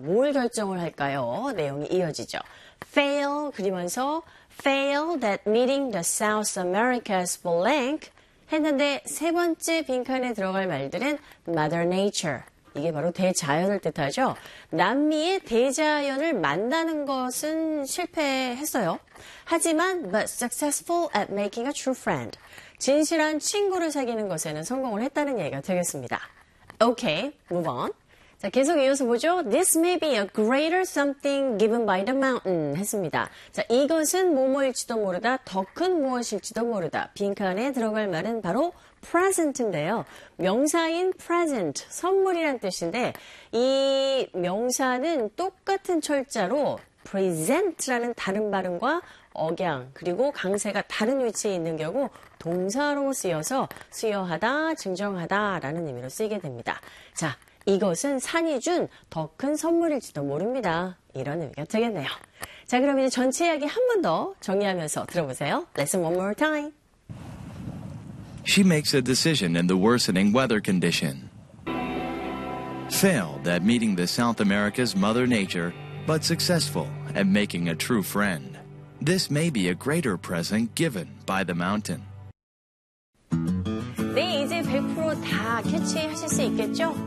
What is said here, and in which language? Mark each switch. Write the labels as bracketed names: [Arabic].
[Korean] 뭘 결정을 할까요? 내용이 이어지죠. Fail, 그리면서 [English] failed at meeting the South America's blank [Korean] 했는데 세 번째 빈칸에 들어갈 말들은 Mother Nature. 이게 바로 대자연을 뜻하죠. 남미의 대자연을 만나는 것은 실패했어요. [English] 하지만 but successful at making a true friend. [Korean] 진실한 친구를 사귀는 것에는 성공을 했다는 얘기가 되겠습니다. [English] Okay, move on. [Korean] 자, 계속 이어서 보죠. [English] This may be a greater something given by the mountain 했습니다. [Korean] 자, 이것은 뭐뭐일지도 모르다, 더 큰 무엇일지도 모르다. 빈칸에 들어갈 말은 바로 present인데요. 명사인 present, 선물이란 뜻인데 이 명사는 똑같은 철자로 present라는 다른 발음과 억양, 그리고 강세가 다른 위치에 있는 경우 동사로 쓰여서 수여하다, 증정하다 라는 의미로 쓰이게 됩니다. 자, 이것은 산이 준 더 큰 선물일지도 모릅니다. 이런 의미가 되겠네요. 자, 그럼 이제 전체 이야기 한 번 더 정리하면서 들어보세요. [English] Listen one more time. She makes a decision in the worsening weather condition. Failed at meeting the South America's mother nature, but successful at making a true friend. This may be a greater present given by the mountain. [Korean] 네, 이제 100% 다 캐치하실 수 있겠죠?